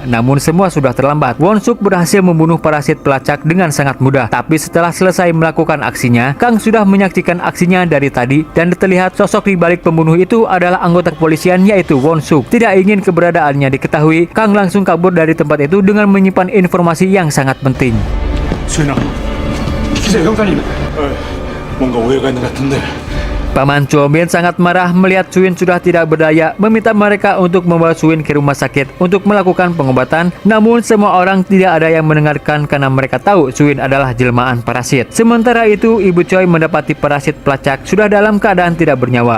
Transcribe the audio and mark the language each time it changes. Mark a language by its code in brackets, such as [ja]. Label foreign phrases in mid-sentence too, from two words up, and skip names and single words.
[id] Namun semua sudah terlambat. Won Suk berhasil membunuh parasit pelacak dengan sangat mudah. Tapi setelah selesai melakukan aksinya, Kang sudah menyaksikan aksinya dari tadi dan terlihat sosok di balik pembunuh itu adalah anggota kepolisian, yaitu Won Suk. Tidak ingin keberadaannya diketahui, Kang langsung kabur dari tempat itu dengan menyimpan informasi yang sangat penting. [ko] 수인아, 기자 형사님. 뭔가 오해가 있는 것 같은데. [id] Paman Chomin sangat marah melihat Suin sudah tidak berdaya, meminta mereka untuk membawa Suin ke rumah sakit untuk melakukan pengobatan. Namun semua orang tidak ada yang mendengarkan karena mereka tahu Suin adalah jelmaan parasit. Sementara itu Ibu Choi mendapati parasit pelacak sudah dalam keadaan tidak bernyawa.